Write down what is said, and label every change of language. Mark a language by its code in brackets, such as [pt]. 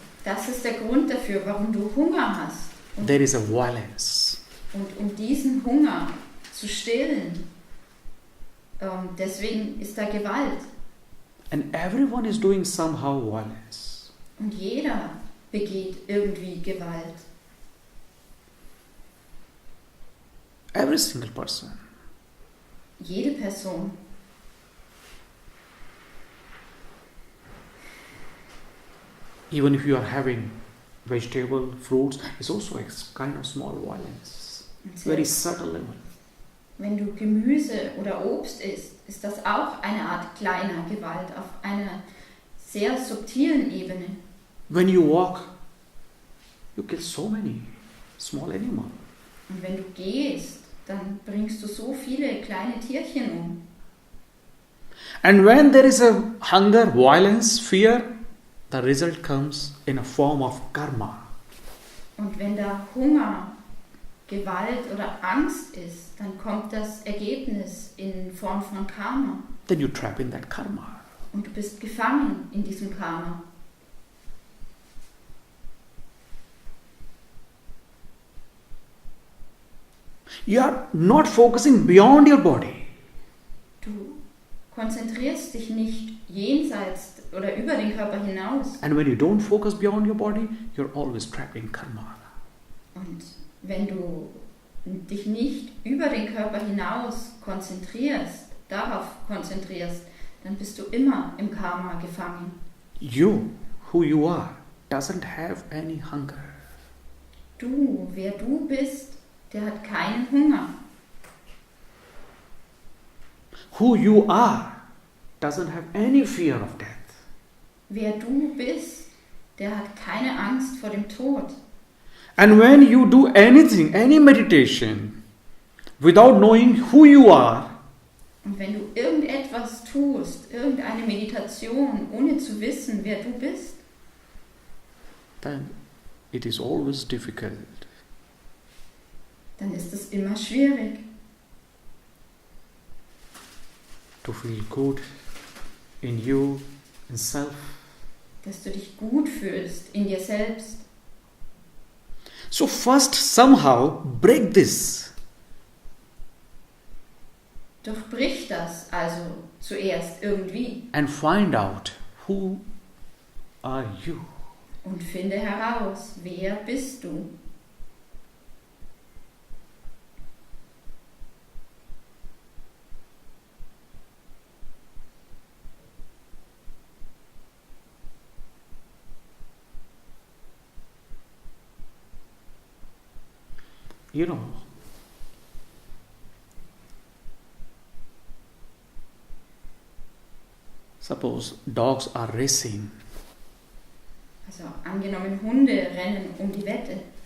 [de] Das ist der Grund dafür, warum du Hunger hast. Und, [en] there is a violence. [de] und um diesen Hunger zu stillen, deswegen ist da Gewalt. [en] And everyone is doing somehow violence. [de] Und jeder begeht irgendwie Gewalt. [en] Every single person. [de] Jede Person. [en] Even if you are having vegetable, fruits, it's also a kind of small violence. Very subtle level. [de] Wenn du Gemüse oder Obst isst, ist das auch eine Art kleiner Gewalt auf einer sehr subtilen Ebene. [en] When you walk, you kill so many small animals. [de] Und wenn du gehst, dann bringst du so viele kleine Tierchen um. [en] And when there is a hunger, violence, fear, the result comes in a form of karma. [de] Und wenn da Hunger, Gewalt oder Angst ist, dann kommt das Ergebnis in Form von Karma. [en] Then you trap in that karma. [de] Und du bist gefangen in diesem Karma. [en] You are not focusing beyond your body. [de] Du konzentrierst dich nicht jenseits oder über den Körper hinaus. [en] And when you don't focus beyond your body, you're always trapped in karma. [de] Und wenn du dich nicht über den Körper hinaus konzentrierst, darauf konzentrierst, dann bist du immer im Karma gefangen. [en] You, who you are, doesn't have any hunger. [de] Du, wer du bist, der hat keinen Hunger. [en] Who you are doesn't have any fear of death. [de] Wer du bist, der hat keine Angst vor dem Tod. [en] And when you do anything, any meditation, without knowing who you are, [de] Und wenn du irgendetwas tust, irgendeine Meditation, ohne zu wissen, wer du bist, [en] then it is always difficult. [de] dann ist es immer schwierig, [en] To feel good in you, in self. [de] dass du dich gut fühlst in dir selbst. [en] So first somehow break this. [de] Durchbrich das also zuerst irgendwie [en] And find out who are you. [de] und finde heraus, wer bist du. [en] You know, suppose dogs are racing. [de] Also angenommen, Hunde rennen um die Wette